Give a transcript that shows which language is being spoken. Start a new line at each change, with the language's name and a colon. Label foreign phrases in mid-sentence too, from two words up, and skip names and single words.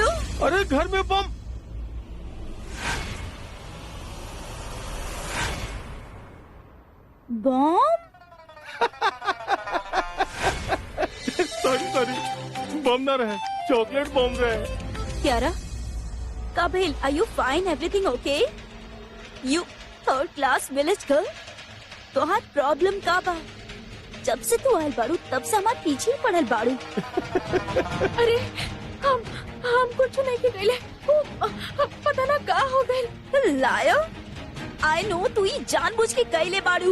Bhojpuri: अरे घर में बम। बॉम्ब? सॉरी बम ना रहे, चॉकलेट बम रहे। क्यारा, काबिल,
English: Are you fine? Everything okay? You third class village girl,
Bhojpuri: तोहार प्रॉब्लम का बा? जब से तू आयल बाड़ू तब से हमार पीछे ही पड़ल बाड़ू। अरे हम कुछ नहीं के गईले, पता ना का हो गइल।
English: Liar, I know
Bhojpuri: तू ही जानबूझ के कइले बाड़ू।